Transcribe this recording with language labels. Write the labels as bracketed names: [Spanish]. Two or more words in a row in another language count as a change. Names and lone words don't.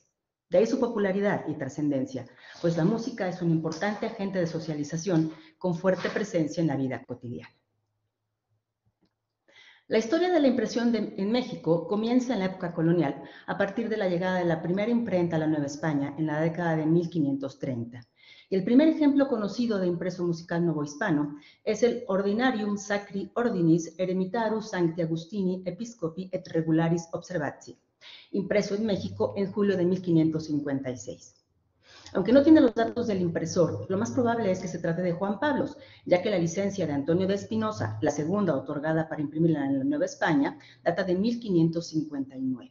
[Spanish] De ahí su popularidad y trascendencia, pues la música es un importante agente de socialización con fuerte presencia en la vida cotidiana. La historia de la impresión en México comienza en la época colonial, a partir de la llegada de la primera imprenta a la Nueva España en la década de 1530. Y el primer ejemplo conocido de impreso musical novohispano es el Ordinarium Sacri Ordinis Eremitarus Sancti Agustini Episcopi et Regularis Observatio, impreso en México en julio de 1556. Aunque no tiene los datos del impresor, lo más probable es que se trate de Juan Pablos, ya que la licencia de Antonio de Espinosa, la segunda otorgada para imprimirla en la Nueva España, data de 1559.